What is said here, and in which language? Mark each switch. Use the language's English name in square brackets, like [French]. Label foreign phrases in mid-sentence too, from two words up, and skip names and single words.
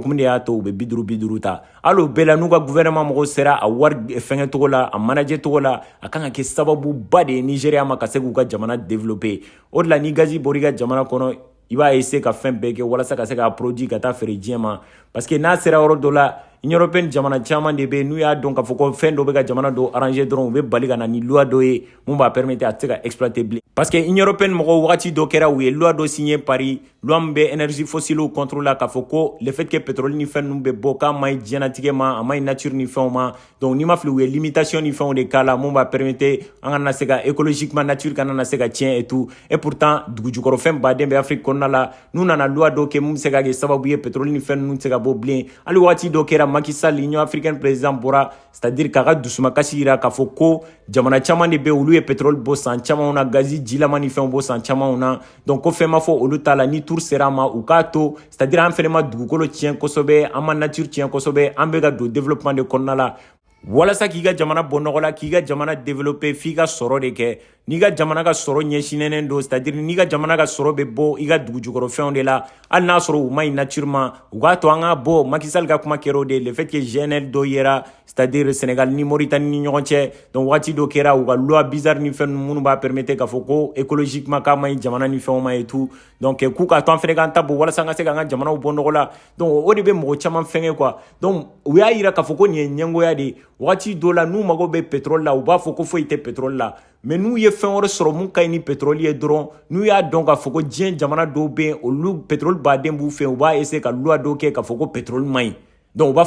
[Bambara] hukumu de y'a to u bɛ 50-50 ta hali o bɛɛ la n'u ka gouvernement mɔgɔw sera a wari fɛngɛ cogo la a manager cogo la a kan ka kɛ sababuba de ye Nigeria ma ka se k'u ka jamana développer o de la ni gazi bɔra i ka jamana kɔnɔ i b'a essayer ka fɛn bɛɛ kɛ walasa ka se k'a produit ka taa feere diɲɛ ma [French] parce que [Bambara] n'a sera yɔrɔ dɔ la Union européenne jamana caman de bɛ yen n'u y'a dɔn k'a fɔ ko fɛn dɔ bɛ ka jamana dɔ arranger dɔrɔn u bɛ bali ka na ni loi dɔ ye mun b'a permettre a tɛ se ka exploiter bilen [French] parce que [Bambara] Union européenne mɔgɔw wagati dɔ kɛra u ye loi dɔ signé Paris loi min bɛ [French] énergie fossile contre [Bambara] la k'a fɔ ko [French] le fait que pétrole [Bambara] ni fɛn ninnu bɛ bɔ k'a ma ɲi diɲɛnatigɛ ma a ma ɲi nature ni fɛnw ma donc n'i ma fili u ye limitation ni fɛnw de k'a la mun b'a permettre an kana se ka écologiquement nature kana na se ka tiɲɛ [French] et tout et pourtant [Bambara] dugu jukɔrɔ fɛn baden bɛ Afrique kɔnɔna la n'u nana loi dɔ kɛ mun bɛ se ka kɛ sababu ye pétrole ni fɛn ninnu tɛ se ka bɔ bilen hali wagati dɔ kɛra Macky Sall Union africaine président bɔra [French] c'est-à-dire [Bambara] k'a ka dusumakasi yira k'a fɔ ko jamana caman de bɛ olu ye pétrole bɔ san camanw na gazi jilama ni fɛnw bɔ san camanw na donc ko fɛn ma fɔ olu ta la ni tour sera ma u k'a to [French] c'est-à-dire [Bambara] an fɛnɛ ma dugukolo tiɲɛ kosɛbɛ an ma nature tiɲɛ kosɛbɛ an bɛ ka don développement de kɔnɔna la walasa k'i ka jamana bɔ nɔgɔ la k'i ka jamana développer f'i ka sɔrɔ de kɛ n'i ka jamana ka sɔrɔ ɲɛsinnen don [French] c'est-à-dire [Bambara] n'i ka jamana ka sɔrɔ bɛ bɔ i ka dugu jukɔrɔ fɛnw de la hali n'a sɔrɔ u ma ɲi nature ma u k'a to an ka bɔ Macky Sall ka kuma kɛra o de [French] le fait que [Bambara] GNL dɔ yera [French] c'est-à-dire [Bambara] Sénégal ni Mauritanie ni ɲɔgɔn cɛ donc wagati dɔ kɛra u ka [French] loi bizarre [Bambara] ni fɛn minnu b'a permettre k'a fɔ ko écologiquement k'a ma ɲi jamana ni fɛnw ma [French] et tout [Bambara] donc k'u k'a to an fɛnɛ k'an ta bɔ walasa an ka se k'an ka jamanaw bɔ nɔgɔ la donc o de bɛ mɔgɔ caman fɛngɛ quoi donc u y'a yira k'a fɔ ko nin ye ɲɛngoya de ye wagati dɔ la n'u mago bɛ pétrole la u b'a fɔ ko foyi tɛ pétrole la mais n'u ye fɛn wɛrɛ sɔrɔ mun ka ɲi ni pétrole ye dɔrɔn n'u y'a dɔn k'a fɔ ko diɲɛ jamana dɔw bɛ yen olu pétrole baden b'u fɛ u b'a essayer ka loi dɔw kɛ k'a fɔ ko pétrole man ɲi donc u b'a fɔ